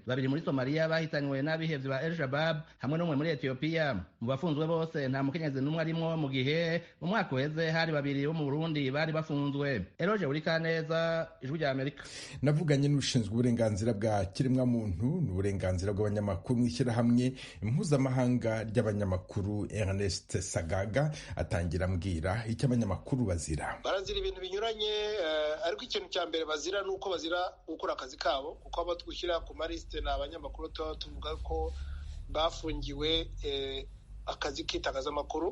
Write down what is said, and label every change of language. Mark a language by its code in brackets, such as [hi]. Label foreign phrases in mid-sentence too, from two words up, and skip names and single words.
[rn] Babiri muri Somalia bahitanywe n'abihevye ba El Shabab hamwe n'umwe muri Ethiopia. Mu bafunzwe bose nta mukenyezi n'umwe arimwo, mu gihe mu mwaka uheze hari babiri bo mu Burundi bari bafunzwe. Eroje Urikaneza, Ijwi rya Amerika. Navuganye n'ushinzwe uburenganzira bwa kiremwa muntu n'uburenganzira bw'abanyamakuru mu ishyirahamwe mpuzamahanga ry'abanyamakuru Ernest Sagaga, atangira ambwira icyo abanyamakuru bazira. Barazira ibintu binyuranye, ariko ikintu cya mbere bazira ni uko bazira gukora akazi kabo, kuko abo twushyira ku marisite ni abanyamakuru tuvuga ko bafungiwe akazi k'itangazamakuru.